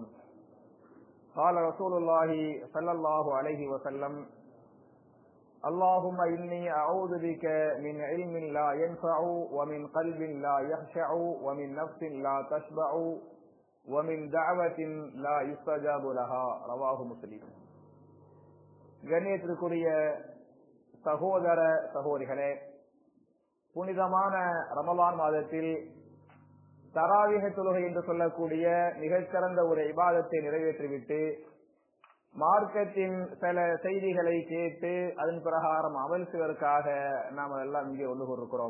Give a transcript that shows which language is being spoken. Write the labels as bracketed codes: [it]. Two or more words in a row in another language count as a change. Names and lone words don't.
[ar] قال رسول الله صلى الله عليه وسلم: اللهم إني أعوذ بك من علم لا ينفع ومن قلب لا يخشع ومن نفس لا تشبع ومن دعوة لا يستجاب لها. رواه مسلم. [ta] கண்ணியத்திற்குரிய சகோதர சகோதரிகளே, புனிதமான ரமலான் மாதத்தில் தராவீஹ் தொழுகை என்று சொல்லக்கூடிய மிகச்சிறந்த ஒரு இபாதத்தை நிறைவேற்றிவிட்டு மார்க்கத்தின் சில செய்திகளை கேட்டு அதன் பிரகாரம் அமல் செய்வதற்காக நாம் எல்லாம் இங்கே ஒன்று கொண்டிருக்கிறோம்.